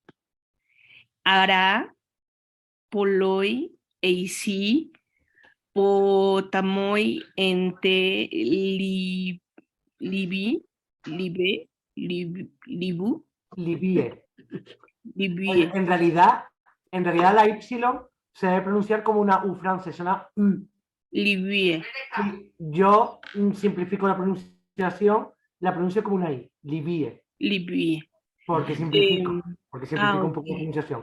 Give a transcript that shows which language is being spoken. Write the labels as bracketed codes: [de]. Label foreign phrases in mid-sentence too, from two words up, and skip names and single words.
[el] Ἆρα πολλοί εἰσι ποταμοὶ ἐν τῇ Λιβύῃ, Libie. libie, [es] En realidad la Y se debe pronunciar como una U francesa, una U. libie. Sí, yo simplifico la pronunciación, la pronuncio como una I, Libie, Libie. porque simplifico un poco Ok. la pronunciación.